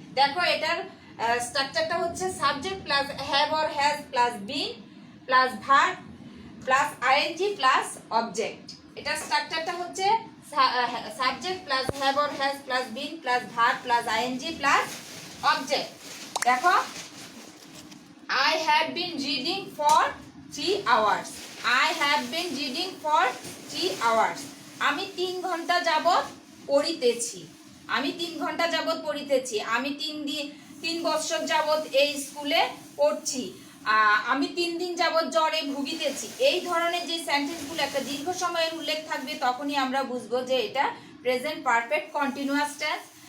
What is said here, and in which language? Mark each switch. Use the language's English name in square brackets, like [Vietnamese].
[Bangla] দেখো এটার স্ট্রাকচারটা হচ্ছে subject plus have or has plus been plus verb plus ING plus object. এটার স্ট্রাকচারটা হচ্ছে subject plus have or has plus been plus verb plus ING plus object. দেখো [English] I have been reading for 3 hours. I have been reading for 3 hours. [Bangla] আমি 3 ঘন্টা যাবত পড়িতেছি, আমি 3 ঘন্টা যাবত পড়িতেছি। আমি 3 বছর যাবত এই স্কুলে পড়ছি। আমি 3 দিন যাবত জ্বরে ভুগিতেছি। এই ধরনের যে সেন্টেন্সগুলো একটা দীর্ঘ সময়ের উল্লেখ থাকবে তখনই আমরা বুঝবো যে এটা প্রেজেন্ট পারফেক্ট কন্টিনিউয়াস টেন্স।